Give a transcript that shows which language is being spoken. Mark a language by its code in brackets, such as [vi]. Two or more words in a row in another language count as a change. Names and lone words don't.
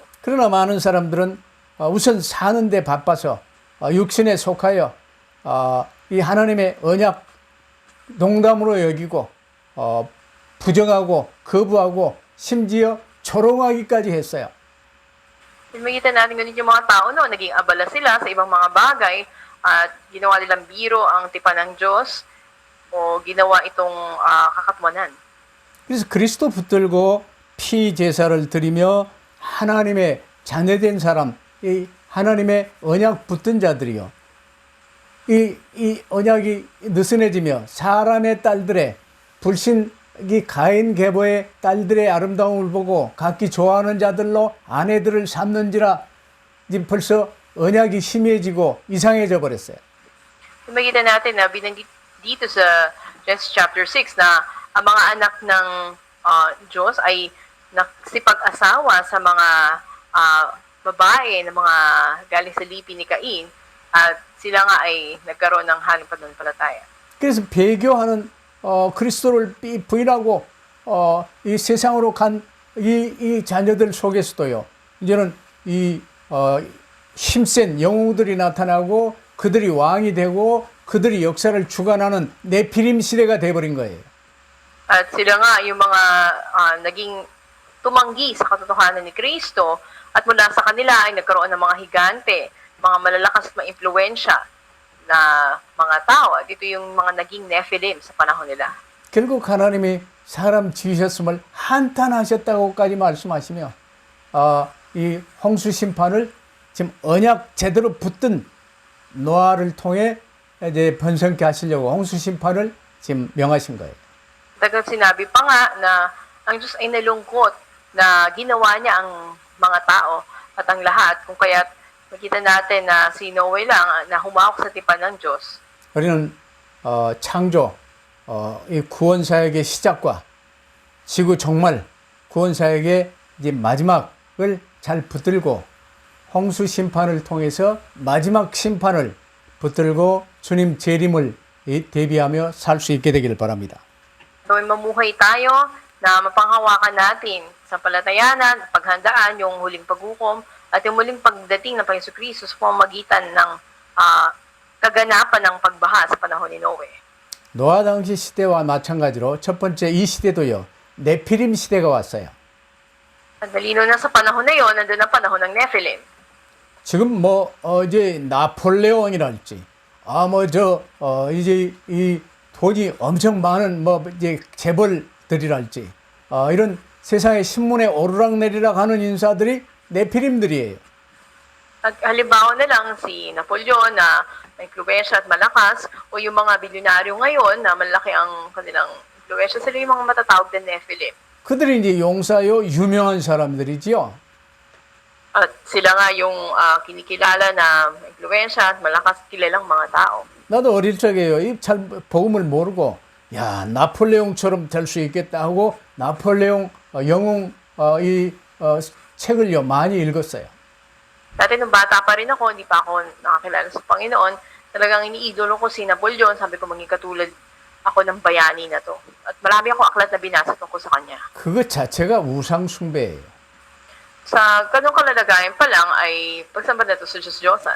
[ko] 그러나 많은 사람들은 우선 사는데 바빠서 육신에 속하여 이 하나님의 언약 농담으로 여기고 부정하고 거부하고 심지어 조롱하기까지 했어요. [tl] Makita natin ganun yung mga tao noon, naging abala sila sa ibang mga bagay at ginawa nilang biro ang tipan ng Diyos o ginawa itong kakatwanan. [ko] 그래서 그리스도 붙들고 피 제사를 드리며 하나님의 자녀된 사람, 이 하나님의 언약 붙든 자들이요. 이 언약이 느슨해지며 사람의 딸들의 불신이 가인 계보의 딸들의 아름다움을 보고 각기 좋아하는 자들로 아내들을 삼는지라 지금 벌써 언약이 심해지고 이상해져 버렸어요. [tl] Makita natin na binanggit dito sa Genesis chapter 6 na ang mga anak ng Diyos ay nagsipag-asawa sa mga babae na mga galing sa lipi ni Cain at sila nga ay nagkaroon ng haling pananampalataya. [ko] 그래서 배교하는 그리스도를 부인하고 이 세상으로 간 이 자녀들 속에서도요. 이제는 이 힘센 영웅들이 나타나고 그들이 왕이 되고 그들이 역사를 주관하는 네피림 시대가 돼버린 거예요. [tl] At sila nga yung mga naging tumanggi sa katotohanan ni Kristo at mula sa kanila ay nagkaroon ng mga higante, mga malalakas at maimpluwensya na mga tao. At ito yung mga naging Nephilim sa panahon nila. [ko] 결국 하나님이 사람 지으셨음을 한탄하셨다고까지 말씀하시며 이 홍수 심판을 지금 언약 제대로 붙든 노아를 통해 이제 번성케 하시려고 홍수 심판을 지금 명하신 거예요. [tl] Dagang sinabi pa nga na ang Diyos ay nalungkot na ginawa niya ang mga tao at ang lahat. Kung kaya nakita natin na si Noe lang na humawak sa tipan ng Diyos. [ko] 우리는 창조, 이 구원 사역의 시작과 지구 종말 구원 사역의 이제 마지막을 잘 붙들고 홍수 심판을 통해서 마지막 심판을 붙들고 주님 재림을 대비하며 살 수 있게 되기를 바랍니다. [tl] Gawin mamuhay tayo na mapanghawakan natin sa palatayanan, paghandaan yung huling paghukom at yung muling pagdating ng Panginoon Kristo sa pamamagitan ng kaganapan ng pagbaha sa panahon ni Noe. [ko] 노아 당시 시대와 마찬가지로 첫 번째 이 시대도요. 네피림 시대가 왔어요. [tl] At malino na sa panahon na yon, nandun ang panahon ng Nephilim. [ko] 지금 이제 나폴레옹이랄지 이제 이 돈이 엄청 많은 이제 재벌들이랄지 이런 세상의 신문에 오르락내리락 하는 인사들이 네피림들이에요. [tl] At halimbawa na lang si Napoleon na may impluwensya at malakas o yung mga bilyonaryo ngayon na malaki ang kanilang impluwensya, sila yung mga matatawag na Nephilim. [ko] 그들이 이제 용사요 유명한 사람들이지요. [tl] At sila nga yung kinikilala na may impluwensya at malakas kilalang mga tao. [ko] 나도 어릴 적에요. 잘 복음을 모르고 야 나폴레옹처럼 될 수 있겠다 하고 나폴레옹 영웅 책을요 많이 읽었어요. [tl] Dati nung bata pa rin ako, hindi pa ako nakakilala sa Panginoon, talagang iniidolo ko si Napoleon, sabi ko maging katulad ako ng bayani na to. At marami ako aklat na binasa tungkol sa kanya. [ko] 그것 자체가 우상 숭배예요. [tl] Sa ganong kalalagayan pa lang ay pagsamba na to sa Diyos-Diyosan.